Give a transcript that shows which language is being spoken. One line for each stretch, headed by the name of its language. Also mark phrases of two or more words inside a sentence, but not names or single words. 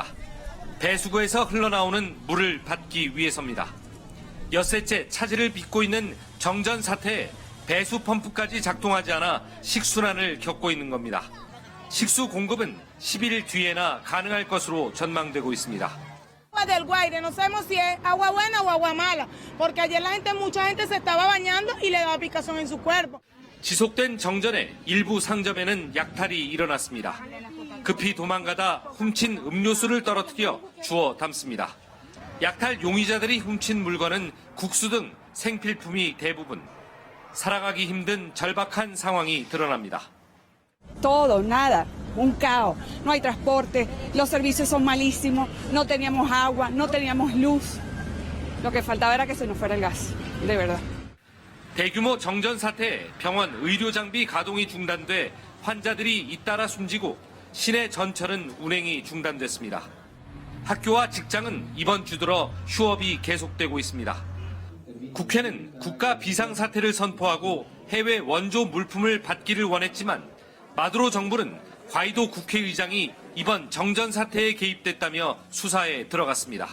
Korean: 배수구에서 흘러나오는 물을 받기 위해서입니다. 엿새째 차질을 빚고 있는 정전 사태에 배수 펌프까지 작동하지 않아 식순환을 겪고 있는 겁니다. 식수 공급은 10일 뒤에나 가능할 것으로 전망되고 있습니다.
Spanish: del Guaire, no sabemos si es agua buena o agua mala, porque ayer mucha gente se estaba bañando y le daba picazón en su cuerpo.
Korean: 지속된 정전에 일부 상점에는 약탈이 일어났습니다. 급히 도망가다 훔친 음료수를 떨어뜨려 주워 담습니다. 약탈 용의자들이 훔친 물건은 국수 등 생필품이 대부분. 살아가기 힘든 절박한 상황이 드러납니다.
Spanish: Todo, nada, un caos. No hay transporte, los servicios son malísimos, no teníamos agua, no teníamos luz. Lo que faltaba era que se nos fuera el gas, de verdad.
Korean: 대규모 정전 사태에 병원 의료 장비 가동이 중단돼 환자들이 잇따라 숨지고 시내 전철은 운행이 중단됐습니다. 학교와 직장은 이번 주 들어 휴업이 계속되고 있습니다. 국회는 국가 비상사태를 선포하고 해외 원조 물품을 받기를 원했지만 마두로 정부는 과이도 국회의장이 이번 정전 사태에 개입됐다며 수사에 들어갔습니다.